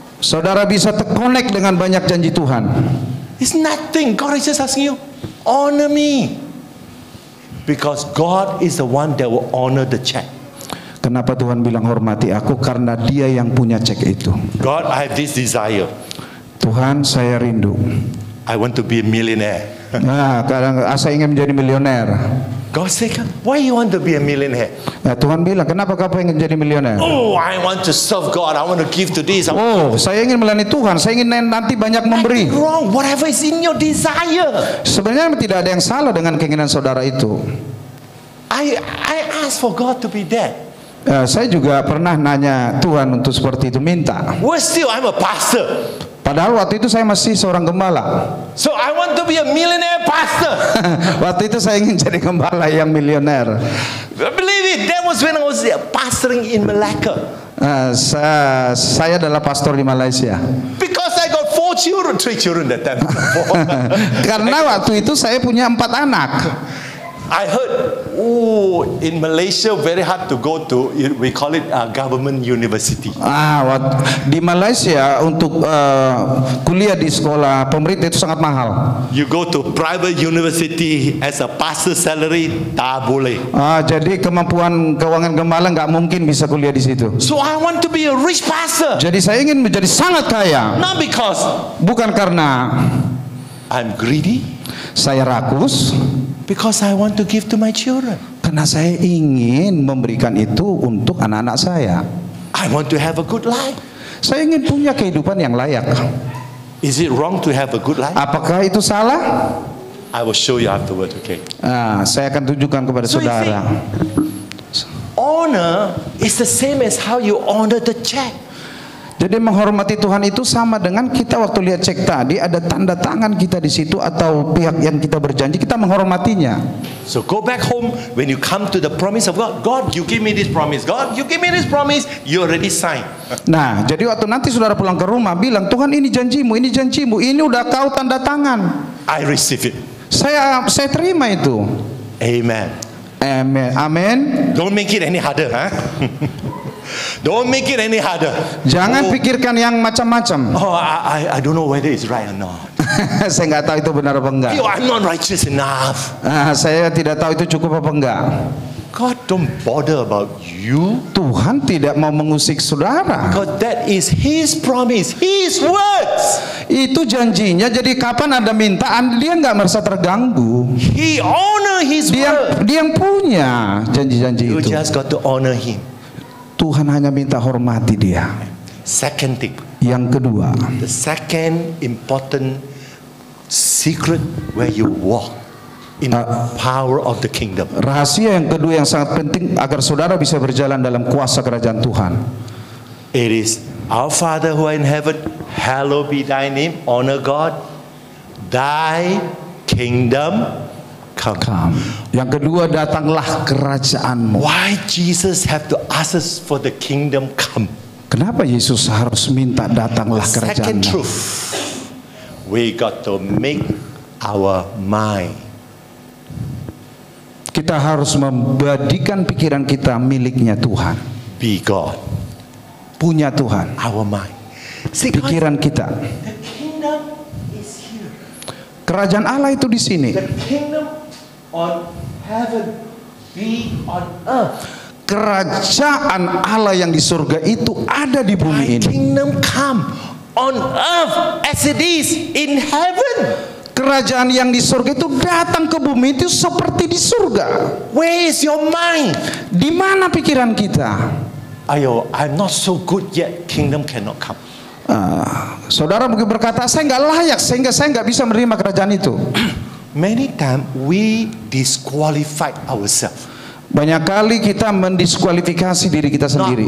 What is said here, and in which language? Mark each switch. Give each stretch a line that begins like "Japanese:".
Indonesian: Saudara bisa terkonek dengan banyak janji Tuhan.
English: It's nothing. God is just asking you, honor me. Because God is the one that will honor the check.
Indonesian: Kenapa Tuhan bilang hormati aku? Karena Dia yang punya cek itu.
English: God, I have this desire.
Indonesian: Tuhan, saya rindu.
English: I want to be a millionaire.
Indonesian: Nah, kadang saya ingin menjadi milioner.
English: God said, why you want to be a millionaire?
Indonesian: Nah, Tuhan bilang, kenapa kau ingin jadi milioner?
English: Oh, I want to serve God. I want to give to this.
Indonesian: Oh, saya ingin melayani Tuhan. Saya ingin nanti banyak memberi.
English: Nothing wrong. Whatever is in your desire.
Indonesian: Sebenarnya tidak ada yang salah dengan keinginan saudara itu.
English: I ask for God to be there.
Indonesian: Saya juga pernah nanya Tuhan untuk seperti itu, minta.
English: Well, still, I'm a pastor.
Indonesian: Padahal waktu itu saya masih seorang gembala.
English: So I want to be a millionaire pastor.
Indonesian: Waktu itu saya ingin jadi gembala yang milioner.
English: Believe it, that was when I was pastoring in Malacca.
Indonesian: Saya adalah pastor di Malaysia.
English: Because I got 3 children that time.
Indonesian: Karena waktu itu saya punya 4 anak.
English: I heard, in Malaysia very hard to go to. We call it government university.
Indonesian: Di Malaysia untuk kuliah di sekolah pemerintah itu sangat mahal.
English: You go to private university as a pastor salary,
Malay: tak boleh.
Indonesian: Jadi kemampuan keuangan gembala nggak mungkin bisa kuliah di situ.
English: So I want to be a rich pastor.
Indonesian: Jadi saya ingin menjadi sangat kaya.
English: Not because
Indonesian: Bukan karena
English: I'm greedy.
Indonesian: Saya rakus.
English: Because I want to give to my children.
Indonesian: Karena saya ingin memberikan itu untuk anak-anak saya.
English: I want to have a good life.
Indonesian: Saya ingin punya kehidupan yang layak.
English: Is it wrong to have a good life?
Indonesian: Apakah itu salah?
English: I will show you afterward, okay?
Indonesian: Saya akan tunjukkan kepada
English: So you
Indonesian: saudara.
English: Honor is the same as how you honor the check.
Indonesian: Jadi menghormati Tuhan itu sama dengan kita waktu lihat cek tadi ada tanda tangan kita di situ atau pihak yang kita berjanji kita menghormatinya.
English: So go back home when you come to the promise of God. God, you give me this promise. God, you give me this promise. You already signed.
Indonesian: Nah, jadi waktu nanti saudara pulang ke rumah bilang, Tuhan ini janjimu, ini udah kau tanda tangan.
English: I receive it.
Indonesian: Saya terima itu.
English: Amen. Amen. Amen. Don't make it any harder, huh? Don't make it any harder.
Indonesian: Jangan pikirkan yang macam-macam.
English: Oh, I don't know whether it's right or not.
Indonesian: Saya nggak tahu itu benar apa enggak.
English: Yo, I'm not righteous enough.
Indonesian: Saya tidak tahu itu cukup apa enggak.
English: God don't bother about you.
Indonesian: Tuhan tidak mau mengusik saudara.
English: Because that is His promise, His words.
Indonesian: Itu janjinya. Jadi kapan Anda minta, dia nggak merasa terganggu.
English: He honor His word.
Indonesian: Dia yang punya janji-janji
English: You
Indonesian: itu.
English: just got to honor Him.
Indonesian: Tuhan hanya minta hormati dia.
English: Second thing.
Indonesian: Yang kedua,
English: The second important secret where you walk in the power of the kingdom.
Indonesian: rahasia yang kedua yang sangat penting agar saudara bisa berjalan dalam kuasa kerajaan Tuhan.
English: It is our Father who are in heaven, hallowed be thy name. Honor God. Thy kingdom come.
Indonesian: Yang kedua, datanglah kerajaanmu.
English: Why Jesus have to ask us for the kingdom come?
Indonesian: Kenapa Yesus harus minta datanglah
English: Second
Indonesian: kerajaanmu?
English: truth, we got to make our mind.
Indonesian: Kita harus membadikan pikiran kita miliknya Tuhan.
English: Be God.
Indonesian: Punya Tuhan.
English: Our mind. See, God,
Indonesian: Pikiran kita.
English: the kingdom is here.
Indonesian: Kerajaan Allah itu di sini.
English: The kingdom on heaven be on earth.
Indonesian: Kerajaan Allah yang di surga itu ada di bumi
English: Thy
Indonesian: ini.
English: kingdom come on earth as it is in heaven.
Indonesian: Kerajaan yang di surga itu datang ke bumi itu seperti di surga.
English: Where is your mind?
Indonesian: Di mana pikiran kita?
English: Ayo, I'm not so good yet. Kingdom cannot come.
Indonesian: Saudara mungkin berkata, saya nggak layak sehingga saya nggak bisa menerima kerajaan itu.
English: Many times we disqualify ourselves.
Indonesian: Banyak kali kita mendiskualifikasi diri kita sendiri.